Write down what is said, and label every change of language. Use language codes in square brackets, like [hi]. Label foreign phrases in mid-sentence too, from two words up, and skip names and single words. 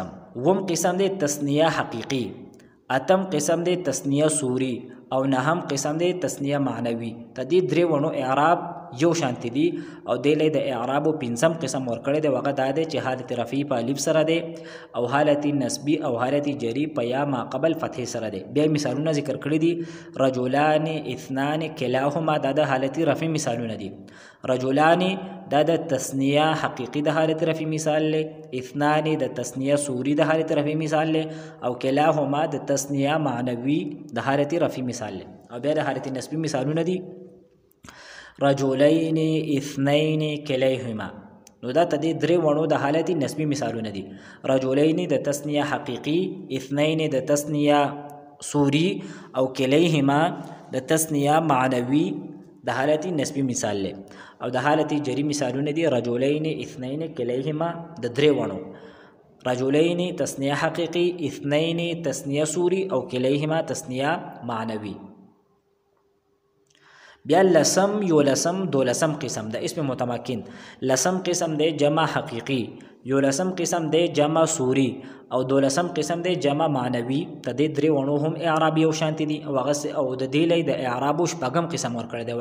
[ps] وم قسم دی تثنیه حقیقی، اتم قسم دی تثنیه صوری او نهم قسم دی تثنیه معنوي. تدې درې ونو اعراب یو شانتی دي او د له د اعراب پنځم قسم ورکړی دی. وغه دا دی چې حالت رفعی په الف سره دی او حالت نسبی او حالت جری په یا ما قبل فتح سره دی. بیا مثالونه ذکر کړی دي. [ar] رجلان، اثنان، [ps] کلاهما دا د حالت رفع مثالونه دي. رجلان دا د تثنیه حقیقی د حالت رفع مثال له، اثنان د تثنیه صوری د حالت رفع مثال له او کلاهما د تثنیه معنوي د حالت رفع مثال له. او بیا د حالت نسبی مثالونه دي. [ar] رجلین، اثنین، کلیهما. [ps] نو دا تدې درې وړو د حالت نسبی مثالونه دي. رجلین د تثنیه حقیقی، اثنین د تثنیه صوری او کلیهما د تثنیه معنوي د حالت نسبی مثال له. او د حالت جری مثالونه دي. [ar] رجلین، اثنین، کلیهما [ps] د درې وړو. رجلین تثنیه حقیقی، اثنین تثنیه صوری او کلیهما تثنیه معنوي. بیا لسم، یولسم، دولسم قسم د اسم متمکن. لسم قسم د جمع حقیقی، یولسم قسم د جمع صوری او دولسم قسم د جمع معنوي. تدې درې ونو هم اعراب یو شانتی دي او د دې لې د اعراب شپږم قسم ورکړی دی.